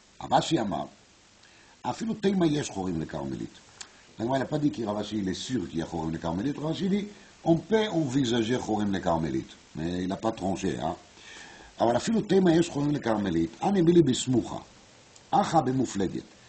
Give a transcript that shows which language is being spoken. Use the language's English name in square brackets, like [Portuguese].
[Hebrew] Rashi Amar, אפילו תימה יש חורים לקרמלית. [French] il n'a pas dit que Ravashi il est sûr qu'il y a Chorim les Carmélites. Ravashi dit on peut envisager Chorim les Carmélites, mais il n'a pas tranché. [Hebrew] אבל אפילו תמה יש חורים לכרמלית, אני מילי בסמוכה, אחה במופלגת.